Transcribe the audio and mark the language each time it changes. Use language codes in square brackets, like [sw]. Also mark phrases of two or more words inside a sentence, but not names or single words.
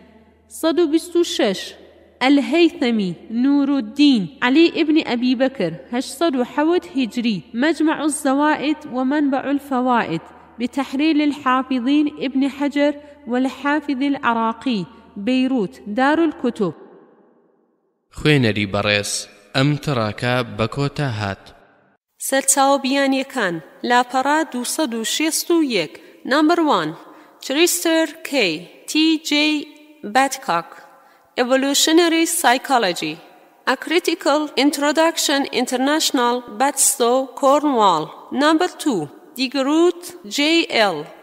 [ar] 126 الهيثمي نور الدين علي ابن أبي بكر 801 هجري، مجمع الزوائد ومنبع الفوائد، بتحرير الحافظين ابن حجر والحافظ العراقي، بيروت، دار الكتب. [ckb] خوێنەری بەڕێز ئەم تڕاکە بە کۆتا هات. سەرچاوەبیانیەکان لاپەڕا 261. [en] Number 1 Chester K. T.J. Badcock, Evolutionary Psychology, A Critical Introduction, International, Badstow, Cornwall. Number 2 DeGroot, J.L.